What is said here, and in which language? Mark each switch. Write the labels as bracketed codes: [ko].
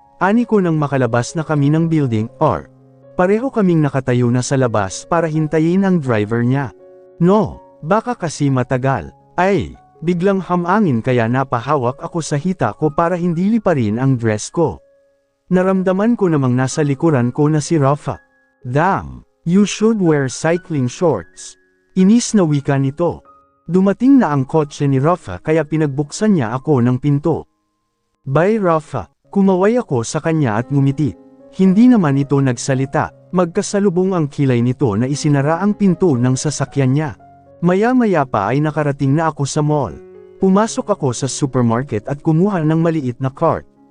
[tl] Ani ko nang makalabas na kami ng building, or pareho kaming nakatayo na sa labas para hintayin ang driver niya. No, baka kasi matagal. Ay, biglang hamangin kaya napahawak ako sa hita ko para hindi liparin ang dress ko. Naramdaman ko namang nasa likuran ko na si Rafa. [en] Damn, you should wear cycling shorts. [tl] Inis na wika nito. Dumating na ang kotse ni Rafa kaya pinagbuksan niya ako ng pinto. Bye Rafa, kumaway ako sa kanya at ngumiti. Hindi naman ito nagsalita, magkasalubong ang kilay nito na isinara ang pinto ng sasakyan niya. Maya-maya pa ay nakarating na ako sa mall. Pumasok ako sa supermarket at kumuha ng maliit na cart.